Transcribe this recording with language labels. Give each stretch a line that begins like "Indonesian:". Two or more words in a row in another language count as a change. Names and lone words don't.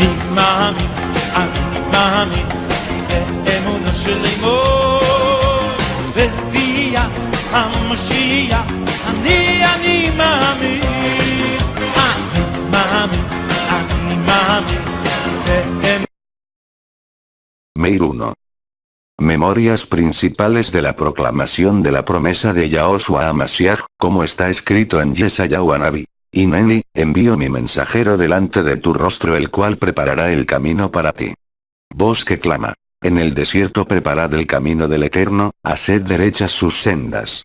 Hebrew: מאמין, אני מאמין, באמונה שלי מאוד, בביאת המשיח, אני מאמין, אני מאמין, אני מאמין, באמונה.
Spanish: Meir 1. Memorias principales de la proclamación de la promesa de Yahoshua a Mashiach, como está escrito en Yeshayahu Hanaví. Hineni, envío mi mensajero delante de tu rostro, el cual preparará el camino para ti. Voz que clama. En el desierto preparad el camino del Eterno, haced derechas sus sendas.